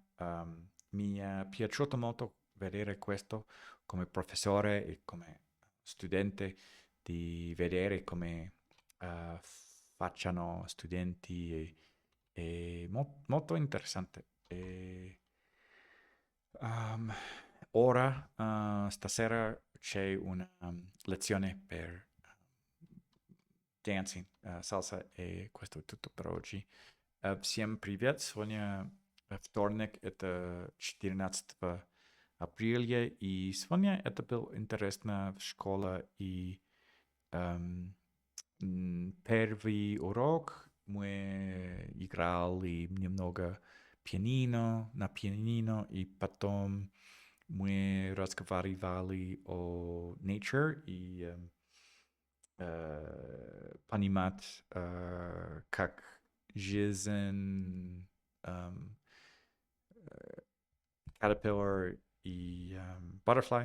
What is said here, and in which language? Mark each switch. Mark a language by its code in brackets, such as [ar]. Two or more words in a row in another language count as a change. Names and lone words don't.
[it] Mi è piaciuto molto vedere questo come professore e come studente, di vedere come facciano studenti molto interessante. Um, ora, stasera c'è una lezione per dancing, salsa e questo è tutto per oggi. [ru] Всем привет! Сегодня вторник, это 14 апреля, и сегодня это было интересно в школе, и первый урок мы играли немного на пианино, и потом мы разговаривали о nature и понимать, как жизнь caterpillar и butterfly.